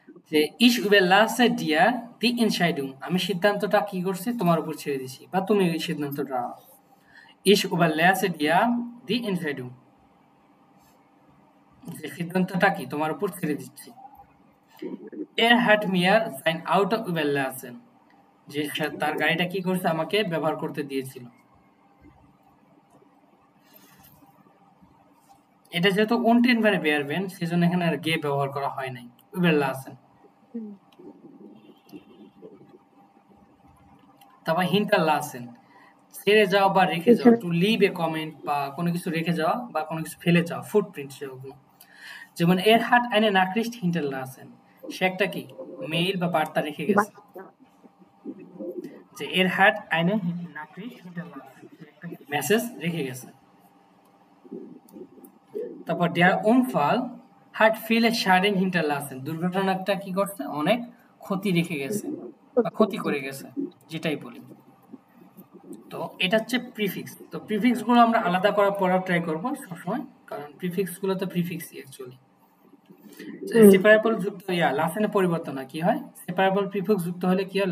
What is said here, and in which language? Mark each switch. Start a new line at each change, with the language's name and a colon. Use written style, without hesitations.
Bangla: যে
German: ich überlasse dir die Entscheidung,
Bangla: আমি সিদ্ধান্তটা কি করছি? তোমার উপর ছেড়ে দিছি, বা তুমি এই সিদ্ধান্তটা নাও।
German: ich überlasse dir die Entscheidung,
Bangla: যে সিদ্ধান্তটা কি তোমার উপর ছেড়ে দিচ্ছি।
German: er hat mir sein Auto überlassen,
Bangla: যে তার গাড়িটা কি করছে? আমাকে ব্যবহার করতে দিয়েছিল। এটা যেহেতু untenbare Verben, সেজন্য এখানে আর গে ব্যবহার করা হয় নাই, überlassen। তারপর hinterlassen, ছেড়ে যাওয়া বা রেখে যাওয়া,
English: to leave a comment,
Bangla: বা কোনো কিছু রেখে যাওয়া বা কোনো কিছু ফেলে যাওয়া, ফুটপ্রিন্ট সেগুলো। যেমন
German: er hat eine Nachricht hinterlassen,
Bangla: সে একটা কি মেইল বা বার্তা রেখে গেছে। যে
German: er hat eine Nachricht hinterlassen,
Bangla: সে একটা মেসেজ রেখে গেছে। তারপর
German: der Unfall hat viele Schaden hinterlassen,
Bangla: দুর্ঘটনাটা কি করছে? অনেক ক্ষতি রেখে গেছে বা ক্ষতি করে গেছে, যেটাই বলি। তো এটা হচ্ছে প্রিফিক্স। তো প্রিফিক্স গুলো আমরা আলাদা করা পড়ার ট্রাই করব সবসময়, কারণ প্রিফিক্স গুলো তো প্রিফিক্সই অ্যাকচুয়ালি। সেপারেবল যুক্ত লাসেনে পরিবর্তন হয়, কি হয়? সেপারেবল প্রিফিক্স যুক্ত হলে কি হয়?